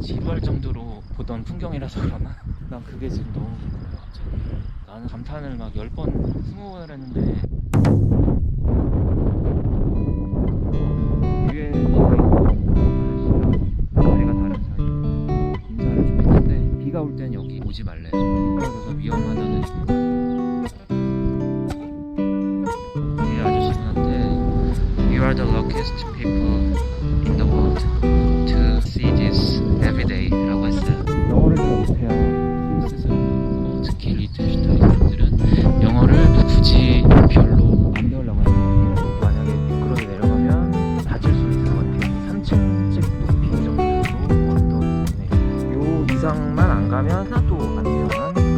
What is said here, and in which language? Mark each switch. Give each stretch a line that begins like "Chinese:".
Korean: 지루할 정도로 보던 풍경이라서 그러나? 난 그게 지금 너무 궁금해요. 갑자기 나는 감탄을 막 10번 20번을 했는데 위에 비가 있고 아래가 다른 사이 인사를 좀 했는데, 비가 올 땐 여기 오지 말래요. 미끄러져서 위험하다는 순간 이 아저씨분한테
English: You are the luckiest people in the world to see this every day
Korean: 라고 했어요. 영어를 잘 못해요. 스위스 사람들, 특히 리텐슈타인 사람들은 영어를 굳이 별로 안 배우려고 하는 것 같아요. 만약에 미끄러져 내려가면 다칠 수 있을 것 같아요. 3층집 높이 정도로 어떤 요 이상만 안 가면 하나도 안 위험한.